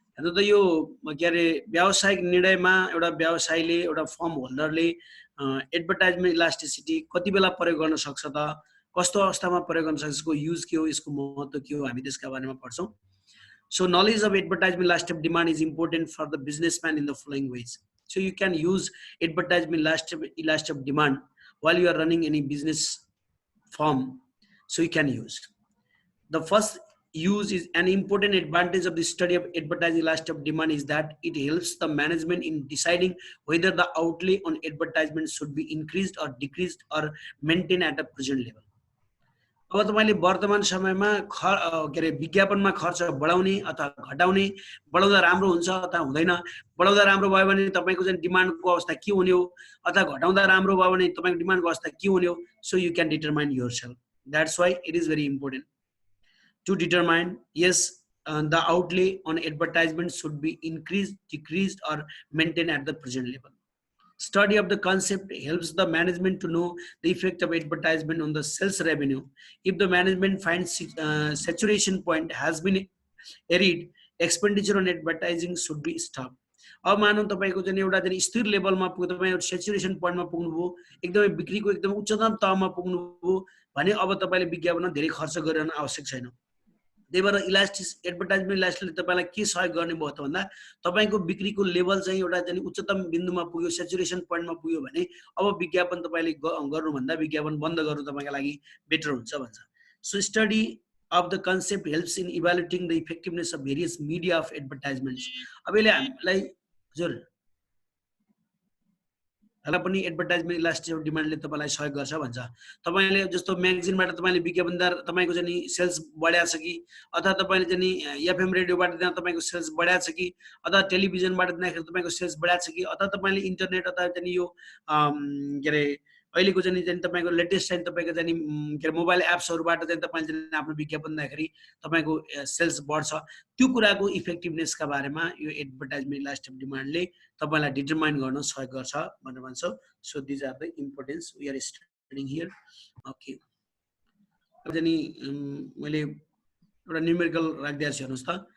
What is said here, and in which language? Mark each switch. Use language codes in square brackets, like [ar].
[ne] हेर्नु त यो के अरे व्यावसायिक निर्णयमा एउटा व्यवसायले एउटा फर्म होल्डरले एडभर्टाइजमेन्ट इलास्टिसिटी कति बेला प्रयोग गर्न सक्छ त, कस्तो अवस्थामा प्रयोग गर्न सक्छ, यसको युज के हो, यसको महत्त्व के हो, हामी त्यसका बारेमा पढ्छौँ। [en] So knowledge of advertisement elastic demand is important for the businessman in the following ways. So you can use advertisement elastic demand while you are running any business firm. So you can use. The first use is an important advantage of the study of advertising elastic demand is that it helps the management in deciding whether the outlay on advertisement should be increased or decreased or maintained at a present level. [ne] अब तपाईले वर्तमान समयमा के अरे विज्ञापनमा खर्च बढाउने अथवा घटाउने, बढाउँदा राम्रो हुन्छ अथवा हुँदैन, बढाउँदा राम्रो भयो भने तपाईको चाहिँ डिमान्डको अवस्था के हुने हो, अथवा घटाउँदा राम्रो भयो भने तपाईको डिमान्डको अवस्था के हुने हो। [en] So you can determine yourself. That's why it is very important to determine yes the outlay on advertisement should be increased, decreased or maintained at the present level. Study of the concept helps the management to know the effect of advertisement on the sales revenue. If the management finds saturation point has been achieved, expenditure on advertising should be stopped. [ne] अब मानौं तपाईको चाहिँ एउटा चाहिँ स्थिर लेभलमा पुग्यो, तपाई saturation पोइन्टमा पुग्नुभयो, एकदमै बिक्रीको एकदम उच्चतम तहमा पुग्नुभयो भने अब तपाईले विज्ञापनमा धेरै खर्च गरिरहन आवश्यक छैन। त्यही भएर इलास्टिक एडभर्टाइजमेन्ट इलास्टिकले तपाईलाई के सहयोग गर्ने भयो त भन्दा तपाईको बिक्रीको लेभल चाहिँ एउटा चाहिँ उच्चतम बिन्दुमा पुग्यो, सैचुरेसन पोइन्टमा पुग्यो भने अब विज्ञापन तपाईले गर्नु भन्दा विज्ञापन बन्द गर्नु तपाईको लागि बेटर हुन्छ भन्छ। [en] So study of the concept helps in evaluating the effectiveness of various media of advertisements. [ne] अब यसले हामीलाई हजुर हला पनि एडभर्टाइजमेन्ट इलास्टिक डिमान्डले तपाईलाई सहयोग गर्छ भन्छ। तपाईले जस्तो म्यागजिनबाट तपाईले विज्ञापनदार तपाईको चाहिँ सेल्स बढ्या छ कि, अथवा तपाईले चाहिँ एफएम रेडियोबाट दिँदा तपाईको सेल्स बढ्या छ कि, अथवा टेलिभिजनबाट दिँदाखेरि तपाईको सेल्स बढ्या छ कि, अथवा तपाईले इन्टरनेट अथवा चाहिँ यो के अरे अहिलेको चाहिँ तपाईको लेटेस्ट चाहिँ तपाईको चाहिँ के अरे मोबाइल एप्सहरुबाट चाहिँ तपाईले चाहिँ आफ्नो विज्ञापन दिँदाखेरि तपाईको सेल्स बढ्छ। त्यो कुराको इफेक्टिभनेसका बारेमा यो एडभर्टाइजमेन्ट इलास्टिक डिमान्डले तपाईलाई डिटरमाइन गर्न सहयोग गर्छ भनेर भन्छ। [en] So this are the importance we are studying here. [ne] Okay, अब चाहिँ मैले एउटा न्यूमेरिकल राख्दिएको छु, हेर्नुस् त।